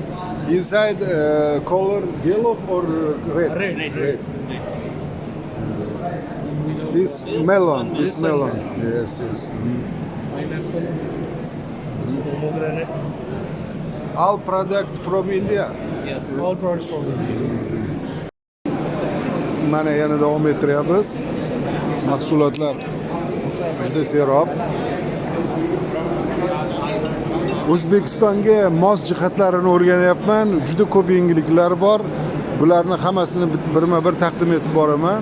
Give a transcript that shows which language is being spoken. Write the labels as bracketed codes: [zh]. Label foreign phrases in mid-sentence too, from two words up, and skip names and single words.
[en] Inside color yellow or red? Red. This melon. This melon. one. Yes. Pineapple. Pomegranate. All product from India. Yes. All products from [uz] Mana yana davom ettiryapmiz. Mahsulotlar juda serob. O'zbekistonga mos jihatlarini o'rganyapman. Juda ko'p yangiliklar bor. Bularni hammasini birma-bir taqdim etib boraman.